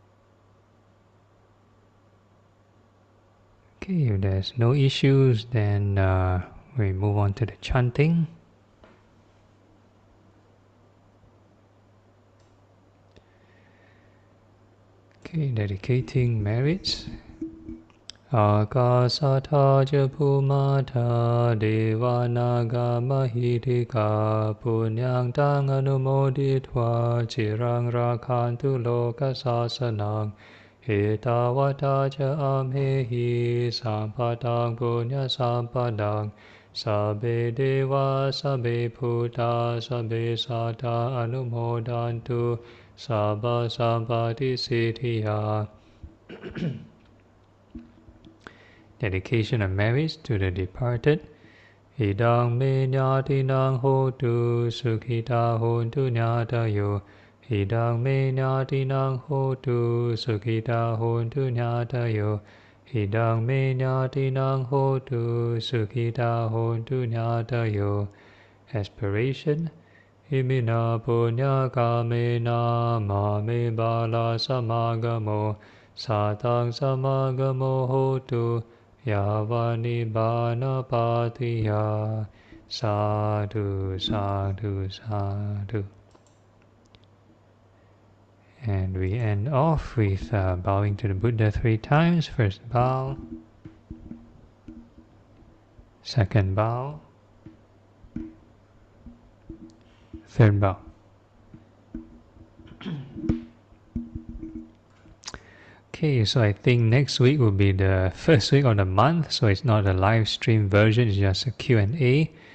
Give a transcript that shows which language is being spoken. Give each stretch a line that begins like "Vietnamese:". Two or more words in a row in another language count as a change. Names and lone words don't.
English: Okay, if there's no issues, then we move on to the chanting. Okay, dedicating merits.
Pali: Akasata ca Bhumata Devanaga Mahitika Punyang Tang Anumoditva Chirang Rakhantu Loka Sasanang Etavata ca Amhehi Sampadang Punya Sampadang Sabbe Deva Sabbe Bhuta Sabbe Sata Anumodantu Sabba Sampati Siddhya.
English: Dedication of merits to the departed.
Pali: Idang me nyatinang hotu sukhita hontu nyatayo. Idang me nyatinang hotu sukhita hontu nyatayo. Idang me nyatinang hotu sukhita hontu nyatayo.
English: Aspiration.
Pali: Imina punya kamena mame bala samagamo. Satang samagamo hotu. Yavani bana patiya. Sadhu, sadhu, sadhu.
English: And we end off with bowing to the Buddha 3 times. First bow. Second bow. Third bow. Okay, so I think next week will be the first week of the month, so it's not a live stream version, it's just a Q&A.